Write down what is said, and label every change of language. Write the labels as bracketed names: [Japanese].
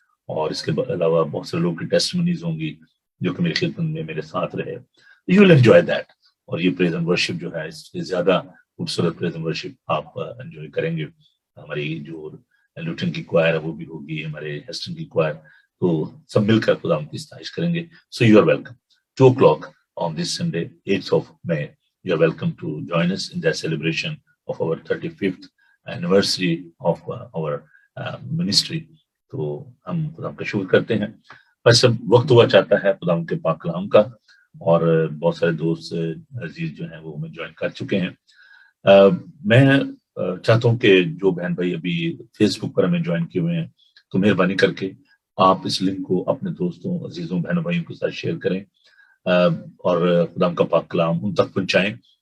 [Hindi] और इसके अलावा बहुत सारे लोगों की टेस्टिमनीज होंगी जो कि मेरी खिदमत में मेरे साथ रहे. [English] You will enjoy that. [Hindi] और ये प्रेज एंड वर्शिप जो है, इससे ज्यादा खूबसूरत प्रेज एंड वर्शिप आप एंजॉय करेंगे. हमारी जो लुटन की क्वायर है वो भी होगी, हमारे हेस्टन की क्वायर, तो सब मिलकर खुदा की इस्ताइश करेंगे. [English] So you are welcome 2 o'clock on this Sunday, 8th of May. You are welcome to join us in that celebration of our 35th anniversary of our ministry. [Hindi] तो हम खुदा का शुक्र करते हैं. बस अब वक्त हुआ चाहता है खुदा के पाक कलाम का, और बहुत सारे दोस्त अजीज जो हैं वो हमें ज्वाइन कर चुके हैं. मैं चाहता हूँ कि जो बहन भाई अभी फेसबुक पर हमें ज्वाइन किए हुए हैं, तो मेहरबानी करके आप इस लिंक को अपने दोस्तों, अजीजों, बहनों भाइयों के साथ शेयर करें, और खुदा का पाक कलाम उन तक पहुंचाएं.